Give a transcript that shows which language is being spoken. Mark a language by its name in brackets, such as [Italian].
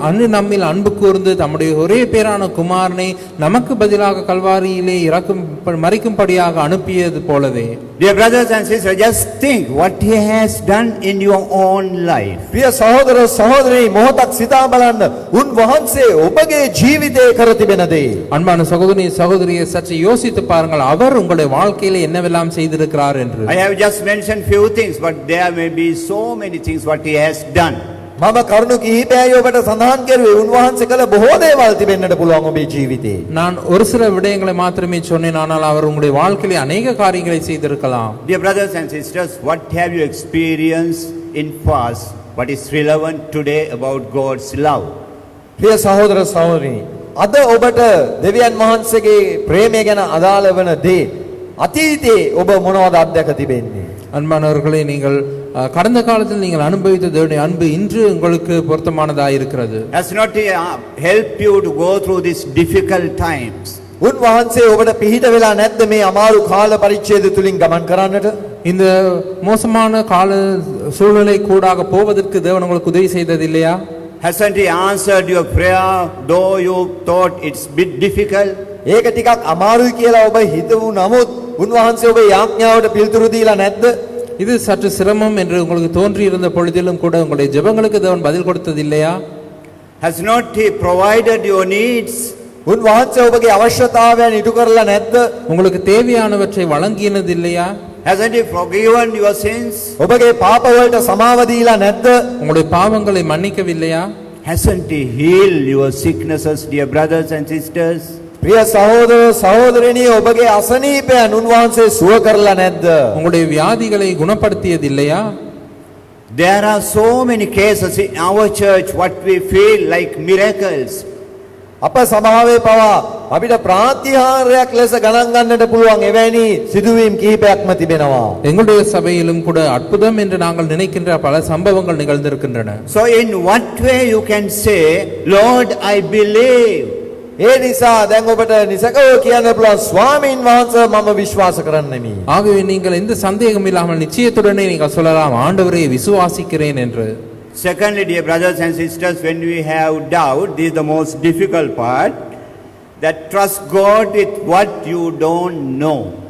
[Tamil] அன்று நம்மில் அன்பு கூர்ந்து தம்முடைய ஒரே பேரான குமாரனை நமக்கு பதிலாக கல்வாரியிலே மறிக்கும்படியாக அனுப்பியது போலவே. [English] Dear brothers and sisters, just think what he has done in your own life. [Sinhala] ප්‍රිය සහෝදර සහෝදරනි මොහොතක් සිතා බලන්න උන්වහන්සේ ඔබගේ ජීවිතේ කර තිබෙන දේ. [Tamil] அன்பான சகோதரி சகோதரியை சற்று யோசித்து பாருங்கள், அவர் உங்களுடைய வாழ்க்கையில என்னவெல்லாம் செய்திருக்கிறார் என்று. [English] I have just mentioned few things, but there may be so many things what he has done. [Sinhala] මම කරුණු කිහිපයයි ඔබට සඳහන් කරුවේ. උන්වහන්සේ කළ බොහෝ දේවල් තිබෙන්නට පුළුවන් ඔබේ ජීවිතේ. [Tamil] நான் ஒரு சில விடயங்களை மாத்திரமே சொன்னேன், ஆனால் அவர் உங்களுடைய வாழ்க்கையிலே அநேக காரியங்களை செய்திருக்கலாம். [English] Dear brothers and sisters, what have you experienced in past what is relevant today about God's love? [Sinhala] ප්‍රිය සහෝදර සහෝදරිනි අද ඔබට දෙවියන් වහන්සේගේ ප්‍රේමය ගැන අදාළ වන දේ අතීතයේ ඔබ මොනවද අත්දැක තිබෙන්නේ? [Tamil] அன்பானவர்களே, நீங்கள் கடந்த காலத்தில் நீங்கள் அனுபவித்த தேவனுடைய அன்பு இன்று உங்களுக்கு பொருத்தமானதாக இருக்கிறது. [English] Has not helped you to go through these difficult times? [Sinhala] උන්වහන්සේ ඔබට පිහිට වෙලා නැද්ද මේ අමාරු කාල පරිච්ඡේද තුලින් ගමන් කරන්නට? [Tamil] இந்த மோசமான கால சூழ்நிலை கூடாக போவதற்கு தேவன் உங்களுக்கு உதவி செய்தது இல்லையா? [English] Hasn't he answered your prayer though you thought it's bit difficult? [Sinhala] ඒක ටිකක් අමාරුයි කියලා ඔබ හිතුව නමුත් උන්වහන්සේ ඔබේ යාඥාවට පිළිතුරු දීලා නැද්ද? [Tamil] இது சற்று சிரமம் என்று உங்களுக்கு தோன்றி இருந்த பொழுதிலும் கூட உங்களுடைய ஜெபங்களுக்கு தேவன் பதில் கொடுத்தது இல்லையா? [English] Has not he provided your needs? [Sinhala] උන්වහන්සේ ඔබගේ අවශ්‍යතාවයන් ඉටු කරලා නැද්ද? [Tamil] உங்களுக்கு தேவையானவற்றை வழங்கினது இல்லையா? [English] Hasn't he forgiven your sins? [Sinhala] ඔබගේ පාප වලට සමාව දීලා නැද්ද? [Tamil] உங்களுடைய பாவங்களை மன்னிக்கவில்லையா? [English] Hasn't he healed your sicknesses, dear brothers and sisters? [Sinhala] ප්‍රිය සහෝදර සහෝදරිනී ඔබගේ අසනීපයන් උන්වහන්සේ සුව කරලා නැද්ද? [Tamil] உங்களுடைய வியாதிகளை குணப்படுத்தியது இல்லையா? [English] There are so many cases in our church what we feel like miracles. [Sinhala] අප සභාවේ පවා අපිට ප්‍රාතිහාර්යයක් ලෙස ගණන් ගන්නට පුළුවන් එවැනි සිදුවීම් කිහිපයක්ම තිබෙනවා. [Tamil] எங்களுடைய சபையிலும் கூட அற்புதம் என்று நாங்கள் நினைக்கின்ற பல சம்பவங்கள் நிகழ்ந்திருக்கின்றன. [English] So in what way you can say, Lord, I believe? [Sinhala] ඒ නිසා දැන් ඔබට නිසකව කියන්න පුළුවන් ස්වාමීන් වහන්සේ මම විශ්වාස කරන්නෙමි. [Tamil] ஆகவே நீங்கள் எந்த சந்தேகம் இல்லாமல் நிச்சயத்துடனே நீங்கள் சொல்லலாம், ஆண்டவரை விசுவாசிக்கிறேன் என்று. [English] Secondly, dear brothers and sisters, when we have doubt, this is the most difficult part, that trust God with what you don't know.